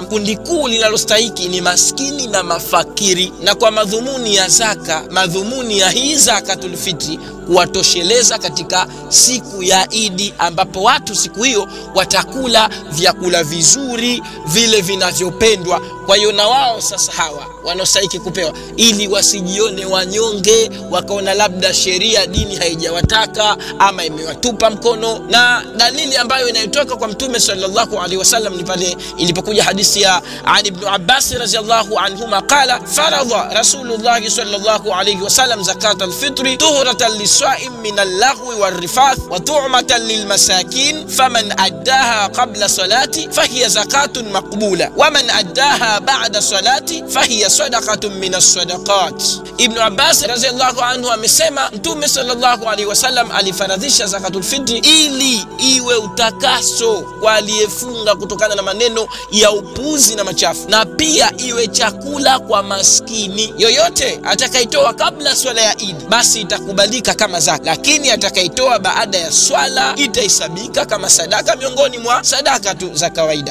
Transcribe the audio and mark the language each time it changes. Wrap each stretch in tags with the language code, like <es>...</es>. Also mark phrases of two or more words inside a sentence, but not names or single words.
<sw>Kundi kuu linalostahili ni maskini na mafakiri, na kwa madhumuni ya zaka, madhumuni ya hii zakatul fitri kuwatosheleza katika siku ya Idi, ambapo watu siku hiyo watakula vyakula vizuri vile vinavyopendwa. Kwa hiyo na wao sasa hawa wanaostahili kupewa, ili wasijione wanyonge wakaona labda sheria dini haijawataka ama imewatupa mkono. Na dalili ambayo inayotoka kwa Mtume</sw> <ar>صلى الله عليه وسلم</ar> <sw>ni pale ilipokuja hadithi ya Ali ibn Abbas</sw> <ar>رضي الله عنهما قال فرض رسول الله صلى الله عليه وسلم زكاة الفطر طهرة للصائم من اللغو والرفث وطعمة للمساكين فمن أداها قبل الصلاة فهي زكاة مقبولة ومن أداها بعد الصلاة فهي صدقة من الصدقات.</ar> <sw>Ibn Abbas</sw> <ar>رضي الله عنه</ar> <sw>amesema Mtume</sw> <ar>صلى الله عليه وسلم</ar> <sw>alifaradhisha zakatul fitri ili iwe utakaso kwa aliyefunga kutokana na maneno ya upuzi na machafu, na pia iwe chakula kwa maskini. Yoyote atakaitoa kabla swala ya Eid basi itakubalika kama zaka, lakini atakaitoa baada ya swala itahesabika kama sadaka miongoni mwa sadaka tu za kawaida.</sw>